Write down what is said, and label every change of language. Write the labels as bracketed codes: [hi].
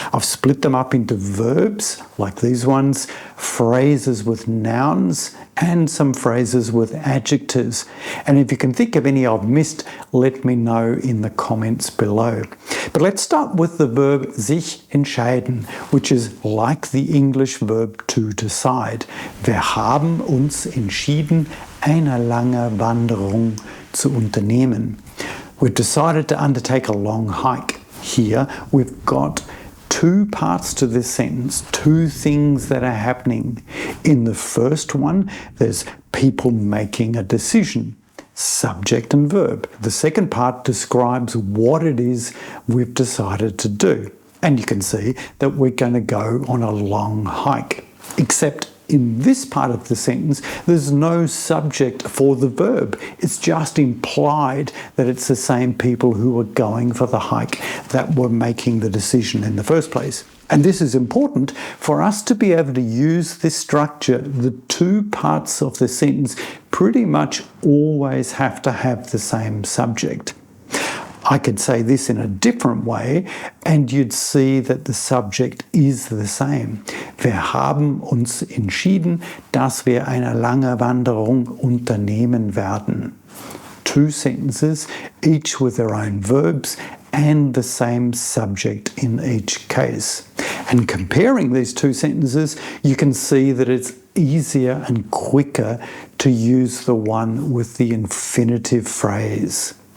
[en] I've split them up into verbs, like these ones, phrases with nouns, and some phrases with adjectives. And if you can think of any I've missed, let me know in the comments below. But let's start with the verb sich entscheiden, which is like the English verb to decide. [de] Wir haben uns entschieden, eine lange Wanderung zu unternehmen. [en] We've decided to undertake a long hike. Here we've got two parts to this sentence, two things that are happening. In the first one, there's people making a decision, subject and verb. The second part describes what it is we've decided to do. And you can see that we're going to go on a long hike. Except in this part of the sentence, there's no subject for the verb. It's just implied that it's the same people who are going for the hike that were making the decision in the first place. And this is important for us to be able to use this structure. The two parts of the sentence pretty much always have to have the same subject. I could say this in a different way and you'd see that the subject is the same. [de] Wir haben uns entschieden, dass wir eine lange Wanderung unternehmen werden. [en] Two sentences, each with their own verbs and the same subject in each case. And comparing these two sentences, you can see that it's easier and quicker to use the one with the infinitive phrase.